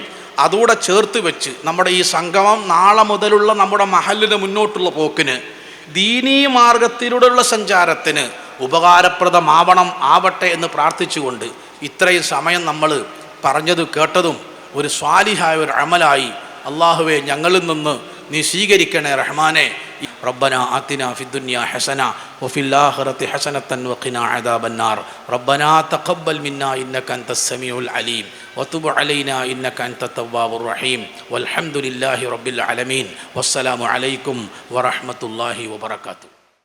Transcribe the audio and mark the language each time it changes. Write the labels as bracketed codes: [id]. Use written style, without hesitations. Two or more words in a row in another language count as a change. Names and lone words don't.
[ml] അതോടെ ചേർത്ത് വെച്ച് നമ്മുടെ ഈ സംഗമം നാളെ മുതലുള്ള നമ്മുടെ മഹല്ലിന് മുന്നോട്ടുള്ള പോക്കിന്, ദീനീ മാർഗത്തിലൂടെയുള്ള സഞ്ചാരത്തിന് ആവട്ടെ എന്ന് പ്രാർത്ഥിച്ചുകൊണ്ട് ഇത്രയും സമയം നമ്മൾ പറഞ്ഞത് കേട്ടതും ഒരു സ്വാലിഹായ ഒരു അമലായി അള്ളാഹുവെ ഞങ്ങളിൽ നിന്ന് നീ സ്വീകരിക്കണേ റഹ്മാനെ. [ar] ربنا آتنا في الدنيا حسنة وفي الآخرة حسنة وقنا عذاب النار. ربنا تقبل منا إنك أنت السميع العليم وتب علينا إنك أنت التواب الرحيم والحمد لله رب العالمين والسلام عليكم ورحمة الله وبركاته.